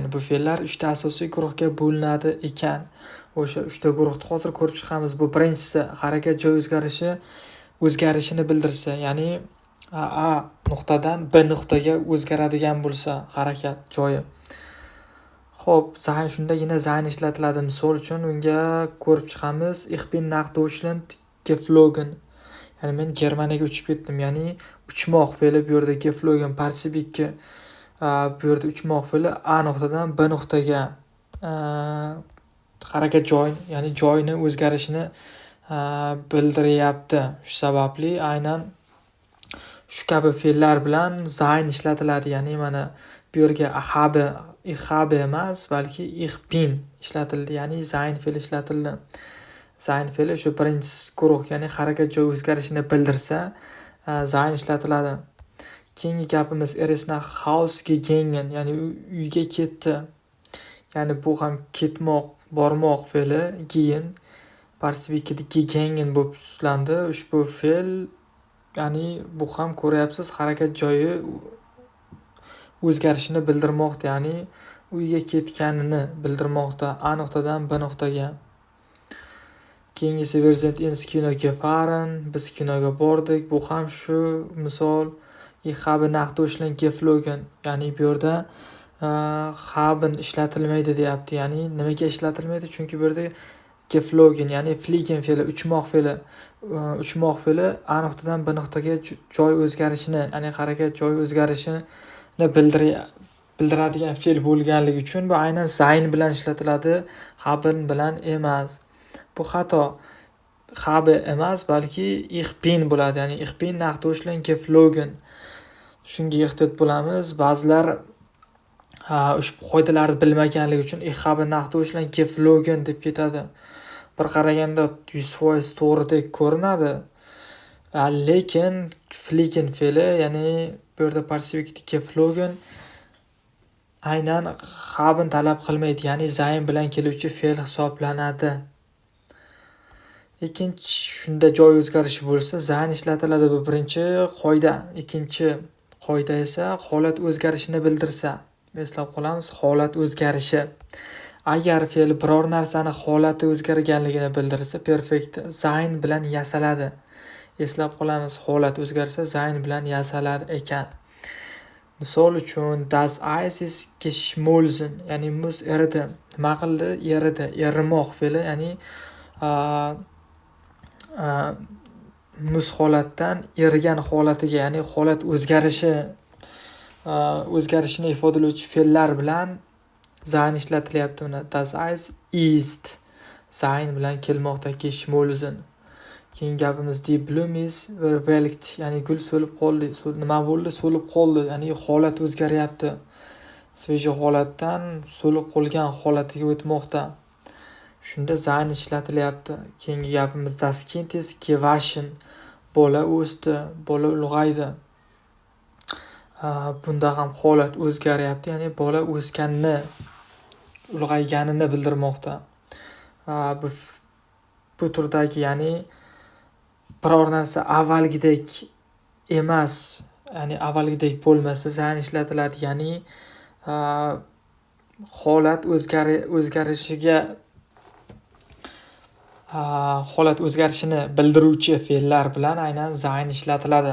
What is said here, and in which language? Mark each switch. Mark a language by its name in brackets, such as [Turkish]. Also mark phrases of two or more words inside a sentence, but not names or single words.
[Uzbek] Bu fe'llar 3 ta asosiy guruhga bo'linadi ekan. O'sha 3 ta guruhni hozir ko'rib chiqamiz. Bu birinchisi harakat joy o'zgarishini bildirsa, ya'ni A nuqtadan B nuqtaga o'zgaradigan bo'lsa harakat joyi. Xo'p, sein shundagina sein ishlatiladi. Misol uchun unga ko'rib chiqamiz. [German] Ich bin nach Deutschland geflogen. [Uzbek] Ya'ni men Germaniyaga uchib ketdim. Ya'ni uchmoq fe'li bu yerda geflogen participe ikki. Bu yerda uchmoq fe'li A nuqtadan B nuqtaga harakat joy, ya'ni joyni o'zgarishini bildiryapti. Shu sababli aynan shu kabi fe'llar bilan sein ishlatiladi. Ya'ni mana bu yerga [German] ich habe [Uzbek] emas, balki [German] ich bin [Uzbek] ishlatildi. Ya'ni sein fe'li ishlatildi. Sein fe'li shu birinchi guruh, ya'ni harakat joy o'zgarishini bildirsa, sein ishlatiladi. [German] Keyingi gapimiz ist nach Haus gegangen, [Uzbek] ya'ni uyga ketdi. Ya'ni bu ham ketmoq, bormoq fe'li, gehen participe ikkida gegangen bo'lib tuslandi. Ushbu fe'l, ya'ni bu ham ko'ryapsiz, harakat joyi o'zgarishini bildirmoqda, ya'ni uyga ketganini bildirmoqda A nuqtadan B nuqtaga. [German] Keyingisi wir sind ins Kino gefahren, [Uzbek] biz kinoga bordik. Bu ham shu misol, [German] ich habe nach Deutschland geflogen. [Uzbek] Ya'ni bu yerda haben ishlatilmaydi deyapti. Ya'ni nimaga ishlatilmaydi? Chunki bu yerda geflogen, ya'ni fliegen fe'li, uchmoq fe'li A nuqtadan B nuqtaga joy o'zgarishini, ya'ni harakat joy o'zgarishini bildiradigan fe'l bo'lganligi uchun bu aynan sein bilan ishlatiladi, haben bilan emas. Bu xato. Habe emas, balki [German] ich bin [Uzbek] bo'ladi. [German] Ya'ni ich bin nach Deutschland geflogen. [Uzbek] Shunga ehtiyot bo'lamiz. Ba'zilar ushbu qoidalarni bilmaganligi uchun [German] ich habe nach Deutschland geflogen [Uzbek] deb ketadi. Bir qaraganda 100% to'g'ridek ko'rinadi. Lekin fliegen fe'li, ya'ni bu yerda participe geflogen aynan haben talab qilmaydi, ya'ni sein bilan keluvchi fe'l hisoblanadi. Ikkinchi, shunda joy o'zgarishi bo'lsa, sein ishlatiladi. Bu birinchi qoida. Ikkinchi qoida esa holat o'zgarishini bildirsa. Eslab qolamiz, holat o'zgarishi. Agar fe'l biror narsani holati o'zgarganligini bildirsa, perfect sein bilan yasaladi. Eslab qolamiz, holat o'zgarsa, sein bilan yasalar ekan. Misol uchun, [German] das Eis ist geschmolzen, [Uzbek] ya'ni muz eridi. Nima qildi? Eridi. Erimoq fe'li, ya'ni muz holatdan erigan holatiga, ya'ni holat o'zgarishini ifodalovchi fe'llar bilan sein ishlatilyapti. Buni [German] das Eis ist [Uzbek] sein bilan kelmoqda, geschmolzen. [German] Keyin gapimiz die Blume ist verwelkt, [Uzbek] ya'ni gul so'lib qoldi. Nima bo'ldi? So'lib qoldi, ya'ni holat o'zgaryapti. Sveji holatdan so'lib qolgan holatiga o'tmoqda. Shunda sein ishlatilyapti. [German] Keyingi gapimiz das Kind ist gewaschen. [Uzbek] Bola o'sdi, bola ulg'aydi. bunda ham holat o'zgaryapti, ya'ni bola o'sganini, ulg'ayganini bildirmoqda. Bu turdagi, ya'ni biror narsa avvalgidek emas, ya'ni avvalgidek bo'lmasa zayn ishlatiladi, ya'ni holat o'zgarishini bildiruvchi fe'llar bilan aynan zayn ishlatiladi.